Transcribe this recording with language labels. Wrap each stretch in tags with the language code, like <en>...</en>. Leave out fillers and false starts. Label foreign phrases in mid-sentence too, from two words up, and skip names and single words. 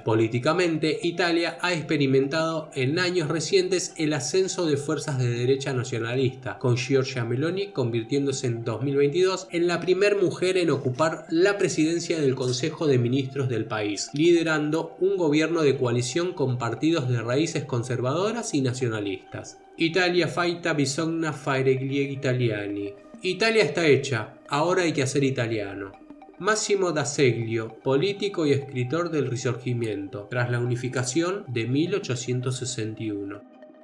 <es>Políticamente, Italia ha experimentado en años recientes el ascenso de fuerzas de derecha nacionalista, con Giorgia Meloni convirtiéndose en 2022 en la primera mujer en ocupar la presidencia del Consejo de Ministros del país, liderando un gobierno de coalición con partidos de raíces conservadoras y nacionalistas.</es> <it>Italia faita bisogna fare gli italiani.</it> <es>Italia está hecha, ahora hay que hacer italiano. Massimo d'Azeglio, político y escritor del Risorgimento, tras la unificación de 1861.</es>